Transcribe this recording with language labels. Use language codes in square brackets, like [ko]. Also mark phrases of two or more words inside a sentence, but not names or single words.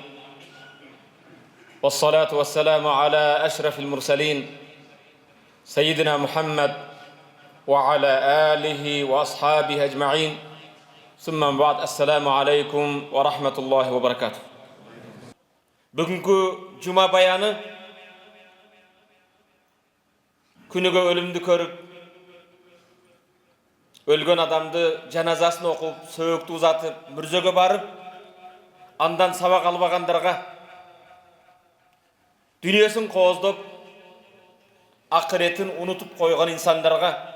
[ar] والصلاة والسلام على أشرف المرسلين. سيدنا محمد وعلى آله وأصحابه أجمعين. ثم بعد. السلام عليكم ورحمة الله وبركاته. [ky] Бүгүнкү жума баяны күнүгө өлүмдү көрүп, өлгөн адамды жаназасын окуп, сөөктү узатып, мүрзөгө барып, андан сабак албагандарга, дүнүйөсүн кооздоп, акыретін унутуп койгон инсандарга,